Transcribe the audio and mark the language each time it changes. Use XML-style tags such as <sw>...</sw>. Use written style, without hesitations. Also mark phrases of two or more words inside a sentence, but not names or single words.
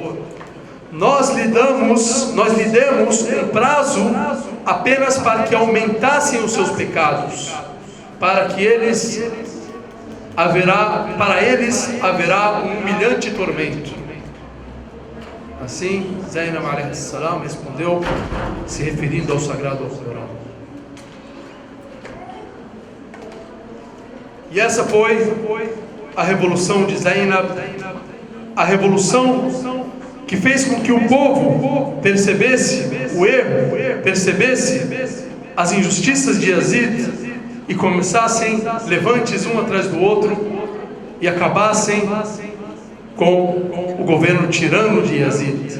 <pt>Nós lhe demos um prazo apenas para que aumentassem os seus pecados, para eles haverá um humilhante tormento. Assim, Zainab</pt> <ar>عليه السلام</ar> <pt>respondeu, se referindo ao Sagrado Alcorão. E essa foi a revolução de Zainab, a revolução que fez com que o povo percebesse o erro, percebesse as injustiças de Yazid e começassem levantes um atrás do outro e acabassem com o governo tirano de Yazid.</pt>